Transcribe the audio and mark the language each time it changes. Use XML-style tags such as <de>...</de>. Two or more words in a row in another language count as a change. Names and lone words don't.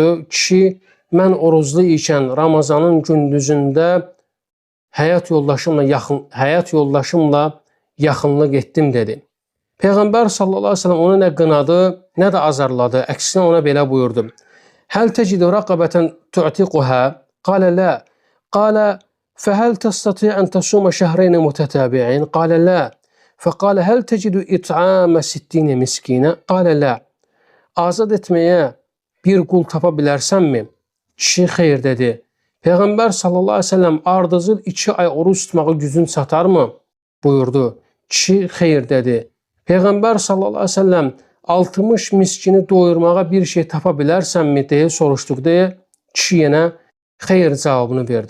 <az>Kişi, mən oruclu ikən Ramazanın gündüzündə həyat yoldaşımla yaxınlıq etdim dedi. Peyğəmbər</az> <ar>صلى الله عليه وسلم</ar> <az>onu nə qınadı, nə də azarladı. Əksinə ona belə buyurdu:</az> <ar>هل تجد رقبة تعتقها? قال لا. قال فهل تستطيع أن تصوم شهرين متتابعين? قال لا. فقال هل تجد إطعام 60 مسكينا؟ قال لا.</ar> <az>Azad etməyə bir qul tapa bilərsənmi? Kişi xeyr dedi. Peyğəmbər</az> <ar>صلى الله عليه وسلم</ar> <az>ardıcıl 2 ay oruç tutmağı gücün çatarmı? Buyurdu. Kişi xeyr dedi. Peyğəmbər</az> <ar>صلى الله عليه وسلم</ar> <az>60 miskini doyurmağa bir şey tapa bilərsənmi deyə soruşduqda kişi yenə xeyr cavabını verdi.</az>